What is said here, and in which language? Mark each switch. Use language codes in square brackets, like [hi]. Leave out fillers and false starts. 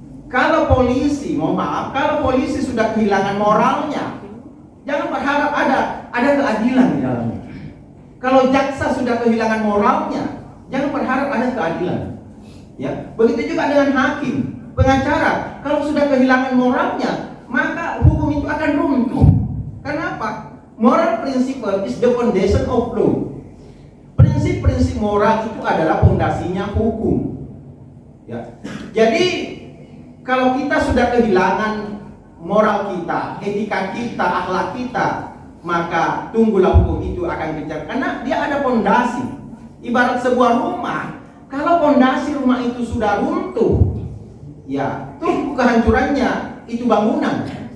[id] Kalau polisi, kalau polisi sudah kehilangan moralnya, jangan berharap ada keadilan di dalamnya. Kalau jaksa sudah kehilangan moralnya, jangan berharap ada keadilan. Ya, begitu juga dengan hakim, pengacara, kalau sudah kehilangan moralnya, maka hukum itu akan runtuh. Kenapa? [en] Moral principle is the foundation of law. [id] Prinsip-prinsip moral itu adalah fondasinya hukum. Ya. Jadi kalau kita sudah kehilangan moral kita, etika kita, akhlak kita, maka tunggulah hukum itu akan kejar. Karena dia ada fondasi. Ibarat sebuah rumah, kalau fondasi rumah itu sudah runtuh, ya tunggu kehancurannya itu bangunan.